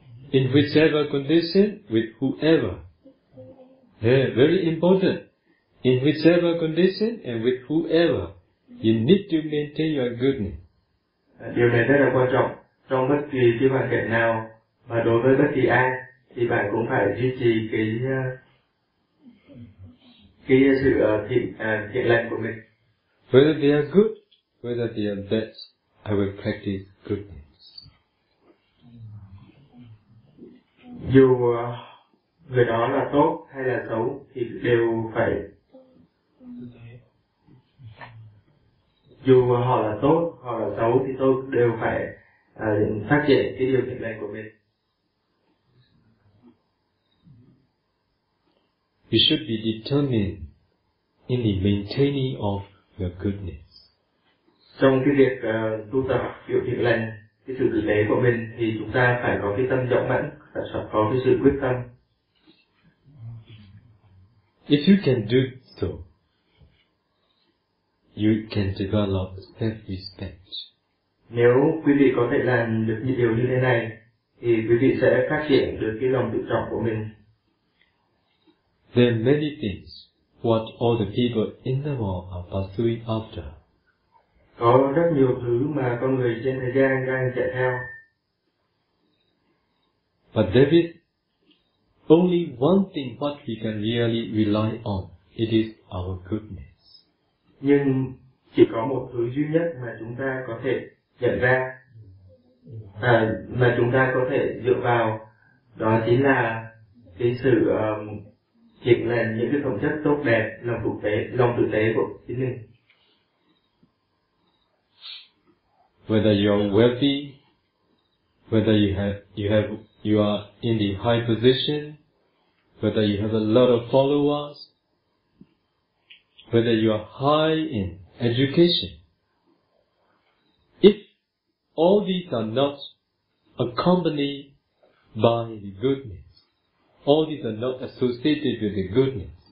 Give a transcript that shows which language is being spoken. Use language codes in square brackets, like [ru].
[en] In whichever condition, with whoever. Yeah, very important. In whichever condition and with whoever, you need to maintain your goodness. [vi] Điều này rất là quan trọng. Trong bất kỳ cái hoàn cảnh nào và đối với bất kỳ ai, thì bạn cũng phải duy trì cái sự thiện lành của mình. [en] Whether they are good, whether they are bad, I will practice goodness. [vi] Dù người đó là tốt hay là xấu thì đều phải. Dù họ là tốt hoặc là xấu thì tôi đều phải phát triển cái điều thiện lành của mình. [en] You should be determined in the maintaining of your goodness. [vi] Trong cái việc tu tập điều thiện lành, cái sự tử tế của mình thì chúng ta phải có cái tâm rộng mẫn, phải có cái sự quyết tâm. [en] If you can do so, you can develop self-respect. [vi] Nếu quý vị có thể làm được những điều như thế này, thì quý vị sẽ phát triển được cái lòng tự trọng của mình. [en] There are many things what all the people in the world are pursuing after. [vi] Có rất nhiều thứ mà con người trên thế gian đang chạy theo. [en] But there is only one thing what we can really rely on. It is our goodness. [vi] Nhưng chỉ có một thứ duy nhất mà chúng ta có thể nhận ra, mà chúng ta có thể dựa vào, đó chính là cái sự thiện lành, những cái phẩm chất tốt đẹp, lòng tử tế, lòng tử tế của chính mình. [en] Whether you're wealthy, whether you are in the high position, whether you have a lot of followers, whether you are high in education, if all these are not accompanied by the goodness, all these are not associated with the goodness.